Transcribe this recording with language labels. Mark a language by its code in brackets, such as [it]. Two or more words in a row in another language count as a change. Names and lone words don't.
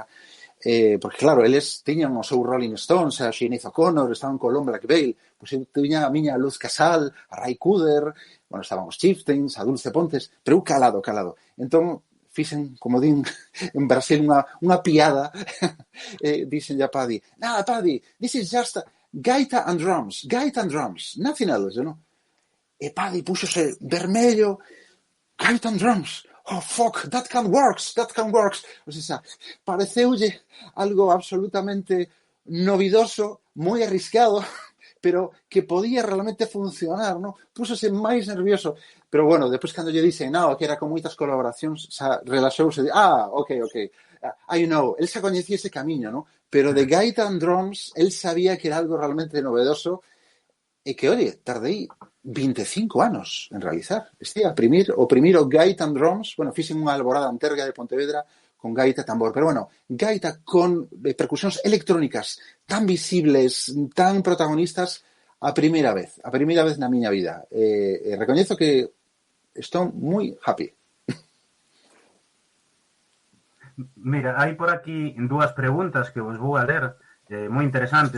[gl] Porque, claro, eles tiñan o seu Rolling Stones, a Sinead O'Connor, estaban con Lon Blackvale. Pois eu tiña a miña Luz Casal, a Ray Cooder, bueno, estaban os Chieftains, a Dulce Pontes, pero eu calado. Entón, fixen, como din en Brasil, unha piada. Dixen a Paddy, nada, [en] Paddy, this is just gaita and drums, nothing else, [gl] non? E Paddy púxose vermello, [en] gaita and drums, oh fuck, that can works. [es] O sea, [gl] pareceulle algo absolutamente novidoso, moi arriscado, pero que podía realmente funcionar, ¿no? Púxose máis nervioso. Pero bueno, despois cando lle dixen, no, que era con moitas colaboracións, xa relaxouse de, [en] ok, I know, [gl] el xa coñecía ese camiño, ¿no? Pero de [en] gaita and drums, [gl] el sabía que era algo realmente novedoso e que, oye, tardei 25 anos en realizar. O primeiro [en] gaita and drums, [gl] bueno, fixen unha alborada en Terga de Pontevedra con gaita e tambor, pero bueno, gaita con percusións electrónicas tan visibles, tan protagonistas, a primeira vez na miña vida. Recoñezo que estou moi happy. Mira, hai por aquí dúas preguntas que vos vou a ler, moi interesantes.